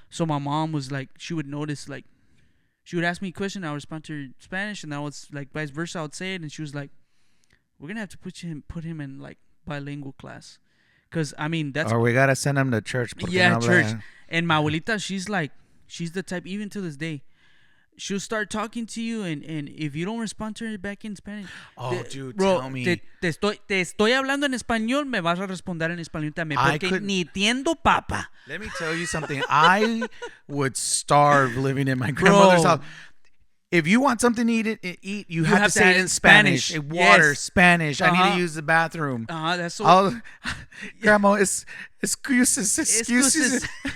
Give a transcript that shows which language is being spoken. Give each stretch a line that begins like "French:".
English: So my mom was like, she would notice, like, she would ask me a question, I would respond to her in Spanish, and I was like, vice versa, I would say it, and she was like, we're gonna have to put him in like bilingual class, because I mean that's. Or we gotta send him to church. Yeah, church. And my abuelita, she's the type, even to this day, she'll start talking to you, and if you don't respond to her back in Spanish, dude, bro, tell me.
Spanish: te estoy hablando en español, me vas a responder en español también,
English: I
Spanish: porque
English: could-
Spanish: ni entiendo papa.
English: Let me tell you something. I would starve living in my grandmother's house. If you want something to eat, you have to say it in Spanish. Water, Yes. Spanish. I need to use the bathroom. That's so. Grandma, excuses.